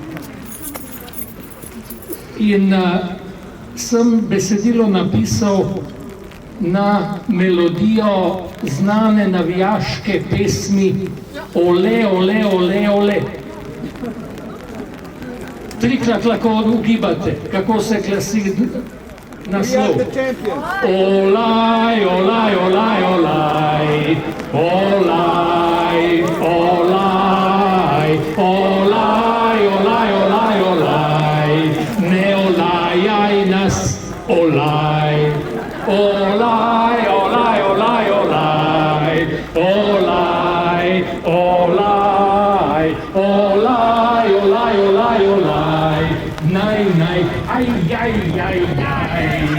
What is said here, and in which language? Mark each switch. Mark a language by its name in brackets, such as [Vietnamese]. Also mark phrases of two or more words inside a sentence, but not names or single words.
[Slovenian] In sem besedilo napisal na melodijo znane navijaške pesmi Ole, ole, ole, ole. 3-krat lahko ugibate, kako se glasi naslov. Olaj, olaj, olaj, olaj, olaj, olaj, olaj, olaj, olaj, olaj, ne olajaj nas, olaj, olaj, olaj, olaj, olaj, olaj, olaj, olaj, olaj, olaj, olaj, naj, aj, aj, aj, aj.